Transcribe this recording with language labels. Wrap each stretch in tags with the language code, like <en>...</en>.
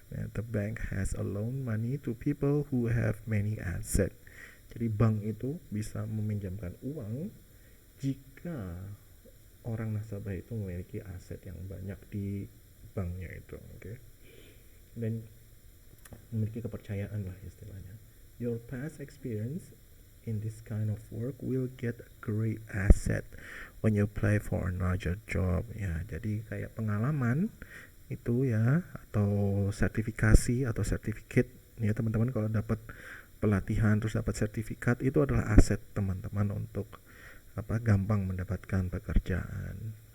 <en>The bank has a loan money to people who have many asset.</en> <id>Jadi bank itu bisa meminjamkan uang jika orang nasabah itu memiliki aset yang banyak di banknya itu, oke. Dan memiliki kepercayaan lah istilahnya.</id> <en>Your past experience in this kind of work will get a great asset when you apply for another job, ya.</en> <id>Jadi kayak pengalaman itu ya, atau sertifikasi atau certificate ya teman-teman, kalau dapat pelatihan terus dapat sertifikat, itu adalah aset teman-teman untuk gampang mendapatkan pekerjaan.</id>